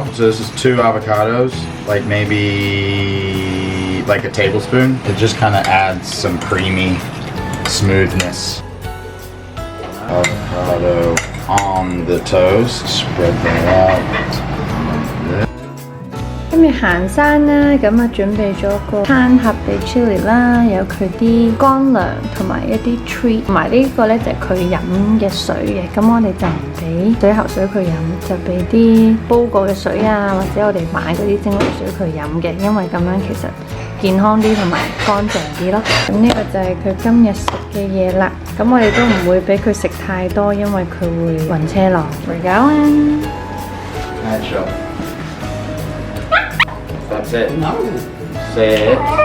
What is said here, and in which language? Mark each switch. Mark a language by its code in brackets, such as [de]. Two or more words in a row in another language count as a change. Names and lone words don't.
[en] So this is 2 avocados, like maybe like a tablespoon. It just kind of adds some creamy smoothness. Avocado on the toast. Spread that out. [yue] 今日行山啦，咁啊準備咗個餐盒俾 Chili 啦，有佢啲乾糧同埋一啲 treat， 同埋呢個咧就係佢飲嘅水嘅。咁我哋就唔俾水喉水佢飲，就俾啲煲過嘅水啊，或者我哋買嗰啲蒸餾水佢飲嘅，因為咁樣其實健康啲同埋乾淨啲咯。咁呢個就係佢今日食嘅嘢啦。咁我哋都唔會俾佢食太多，因為佢會暈車浪。 [en] We're going. That's it. No. Sit.